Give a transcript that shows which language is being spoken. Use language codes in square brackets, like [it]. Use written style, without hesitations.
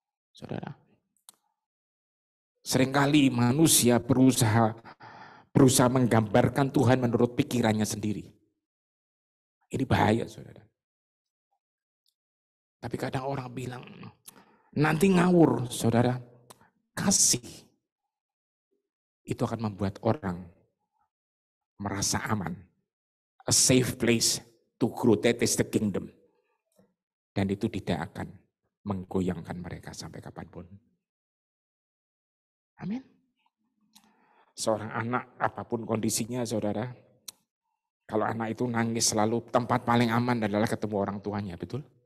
[id] Saudara, seringkali manusia berusaha menggambarkan Tuhan menurut pikirannya sendiri. Ini bahaya, saudara. Tapi kadang orang bilang, nanti ngawur, saudara. Kasih itu akan membuat orang merasa aman. [en] A safe place to grow, that is the kingdom. [id] Dan itu tidak akan menggoyangkan mereka sampai kapanpun. Amin. Seorang anak, apapun kondisinya, saudara, kalau anak itu nangis selalu, tempat paling aman adalah ketemu orang tuanya, betul?